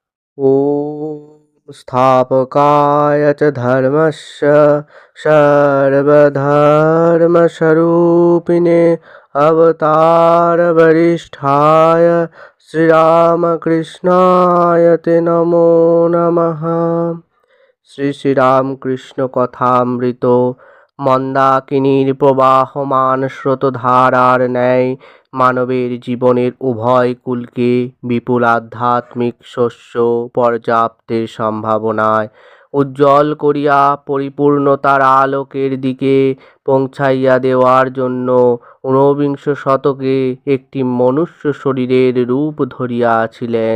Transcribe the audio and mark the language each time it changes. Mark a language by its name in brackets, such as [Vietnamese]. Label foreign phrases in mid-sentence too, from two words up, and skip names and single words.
[Sanskrit] ॐ स्थापकाय च धर्मस्य सर्वधर्मस्वरूपिणे अवतारवरिष्ठाय श्रीरामकृष्णाय ते नमो नमः। [Bangla] শ্রী শ্রীরামকৃষ্ণ কথামৃত মন্দাকিনীর প্রবাহমান স্রোতধারার ন্যায় মানবের জীবনের উভয় কুলকে বিপুল আধ্যাত্মিক শস্য পর্যাপ্তের সম্ভাবনায় উজ্জ্বল করিয়া পরিপূর্ণতার আলোকের দিকে পৌঁছাইয়া দেওয়ার জন্য ঊনবিংশ শতকে একটি মনুষ্য শরীরের রূপ ধরিয়াছিলেন।